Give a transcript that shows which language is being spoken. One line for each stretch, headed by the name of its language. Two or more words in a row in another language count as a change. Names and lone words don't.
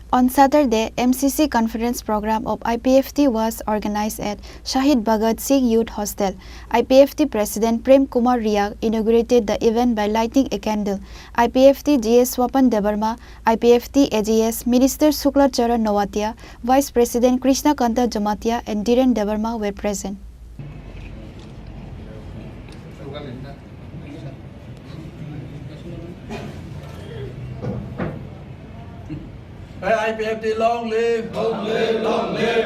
English: On Saturday, MCC conference program of IPFT was organized at Saheed Bhagat Singh Youth Hostel. IPFT President Prem Kumar Riyak inaugurated the event by lighting a candle. IPFT GS Swapan Debarma, IPFT AGS Minister Shukla Charan Nawatia, Vice President Krishna Kanta Jamatia and Dhiren Debarma were present. IPFT long live, long live, long live.